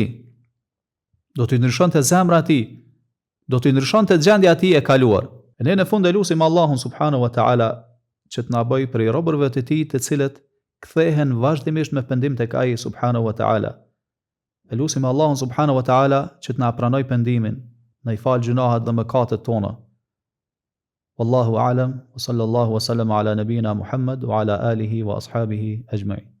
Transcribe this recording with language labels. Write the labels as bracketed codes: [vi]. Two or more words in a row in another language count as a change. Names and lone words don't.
[sq] Do t'i ndryshonte zemra e tij, do t'i ndryshonte gjendja e tij e kaluar. E ne në fund e lutim Allahun [ar] سبحانه وتعالى [sq] që të na bëj prej robërve të tij të cilët kthehen vazhdimisht me pendim tek ai [ar] سبحانه وتعالى. [sq] E lutim Allahun [ar] سبحانه وتعالى [sq] që të na pranoj pendimin, na i fal gjunahet dhe mëkatet tona. [ar] والله أعلم وصلى الله وسلم على نبينا محمد وعلى آله وأصحابه أجمعين.